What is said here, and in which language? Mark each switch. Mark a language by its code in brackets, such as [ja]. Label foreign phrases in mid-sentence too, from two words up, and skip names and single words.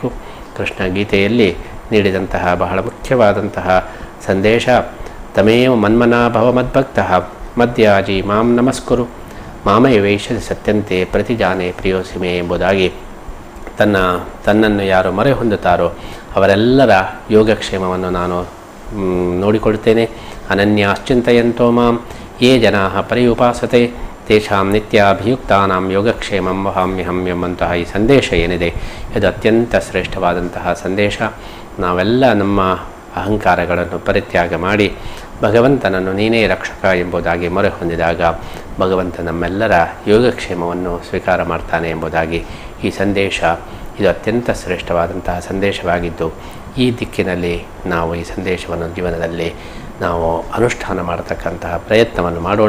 [kn] ಕೃಷ್ಣ ಗೀತೆಯಲ್ಲಿ ನೀಡಿದಂತಹ ಬಹಳ ಮುಖ್ಯವಾದಂತಹ ಸಂದೇಶ [sa] ತಮೇವ ಮನ್ಮನಾ ಭವ ಮದ್ಭಕ್ತಃ ಮದ್ಯಾಜಿ ಮಾಂ ನಮಸ್ಕುರು ಮಾಮಯ ವೇಷ ಸತ್ಯಂತೆ ಪ್ರತಿಜಾನೆ ಪ್ರಿಯೋಸಿಮೆ [kn] ಎಂಬುದಾಗಿ ತನ್ನನ್ನು ಯಾರು ಮೊರೆ ಹೊಂದುತ್ತಾರೋ ಅವರೆಲ್ಲರ ಯೋಗಕ್ಷೇಮವನ್ನು ನಾನು ನೋಡಿಕೊಳ್ತೇನೆ. [sa] ಅನನ್ಯಾಶ್ಚಿಂತಯಂತೋ ಮಾಂ ಯೇ ಜನಾಃ ಪರ್ಯುಪಾಸತೆ ತೇಷಾಂ ನಿತ್ಯಾಭಿಯುಕ್ತಾನಾಂ ಯೋಗಕ್ಷೇಮಂ ವಹಾಮ್ಯಹಂ [kn] ಎಂಬಂತಹ ಈ ಸಂದೇಶ ಏನಿದೆ ಇದು ಅತ್ಯಂತ ಶ್ರೇಷ್ಠವಾದಂತಹ ಸಂದೇಶ. ನಾವೆಲ್ಲ ನಮ್ಮ ಅಹಂಕಾರಗಳನ್ನು ಪರಿತ್ಯಾಗ ಮಾಡಿ ಭಗವಂತನನ್ನು ನೀನೇ ರಕ್ಷಕ ಎಂಬುದಾಗಿ ಮೊರೆ ಹೊಂದಿದಾಗ ಭಗವಂತ ನಮ್ಮೆಲ್ಲರ ಯೋಗಕ್ಷೇಮವನ್ನು ಸ್ವೀಕಾರ ಮಾಡ್ತಾನೆ ಎಂಬುದಾಗಿ ಈ ಸಂದೇಶ ಇದು ಅತ್ಯಂತ ಶ್ರೇಷ್ಠವಾದಂತಹ ಸಂದೇಶವಾಗಿದ್ದು ಈ ದಿಕ್ಕಿನಲ್ಲಿ ನಾವು ಈ ಸಂದೇಶವನ್ನು ಜೀವನದಲ್ಲಿ ನಾವು ಅನುಷ್ಠಾನ ಮಾಡತಕ್ಕಂತಹ ಪ್ರಯತ್ನವನ್ನು ಮಾಡೋಣ.